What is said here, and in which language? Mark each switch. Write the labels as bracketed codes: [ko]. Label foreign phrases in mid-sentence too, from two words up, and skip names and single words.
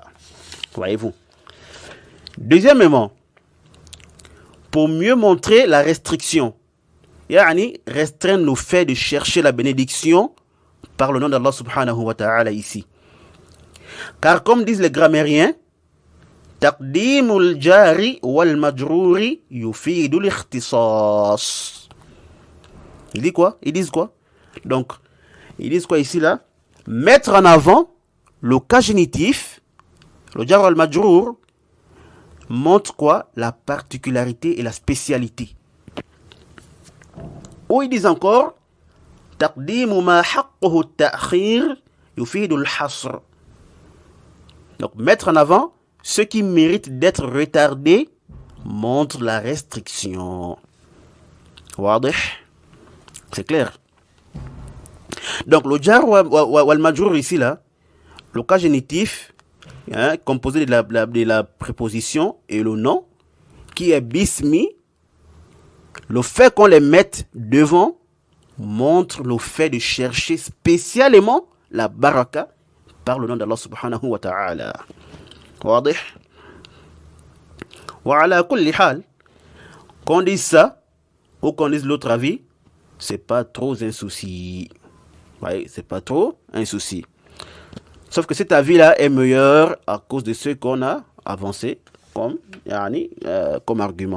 [fr] Voyez-vous. Deuxièmement, pour mieux montrer la restriction, yani restreindre le fait de chercher la bénédiction par le nom d' [ar] الله سبحانه وتعالى [fr] ici. Car comme disent les grammairiens, [ar] تقديم الجار والمجرور يفيد الاختصاص. [fr] Ils disent quoi? Donc, ils disent quoi ici là? Mettre en avant le cas génitif, le [ar] الجار والمجرور, [fr] montre quoi? La particularité et la spécialité. Ou ils disent encore [ar] تقديم ما حقه التأخير يفيد الحصر. [fr] Donc mettre en avant ce qui mérite d'être retardé montre la restriction. Wadih? C'est clair. Donc le [ar] الجار والمجرور [fr] ici là, le cas génitif, hein, composé de la préposition et le nom, qui est bismi, le fait qu'on les mette devant montre le fait de chercher spécialement la baraka par le nom d' [ar] الله سبحانه وتعالى. واضح؟ وعلى كل حال, [fr] qu'on dise ça ou qu'on dise l'autre avis, c'est pas trop un souci. Ouais, c'est pas trop un souci. Sauf que cet avis-là est meilleur à cause de ce qu'on a avancé comme argument.